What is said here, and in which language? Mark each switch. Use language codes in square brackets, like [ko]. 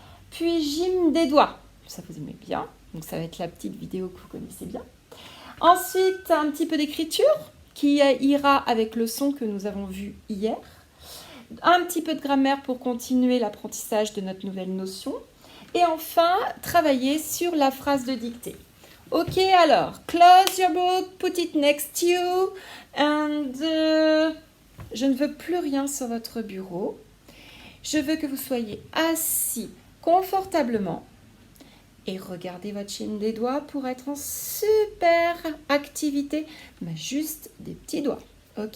[fr] Puis, gym des doigts, ça vous aimez bien. Donc, ça va être la petite vidéo que vous connaissez bien. Ensuite, un petit peu d'écriture qui ira avec le son que nous avons vu hier. Un petit peu de grammaire pour continuer l'apprentissage de notre nouvelle notion. Et enfin, travailler sur la phrase de dictée. [en] Ok, alors, close your book, put it next to you. [fr] And je ne veux plus rien sur votre bureau. Je veux que vous soyez assis confortablement et regardez votre chaîne des doigts pour être en super activité, mais juste des petits doigts. Ok?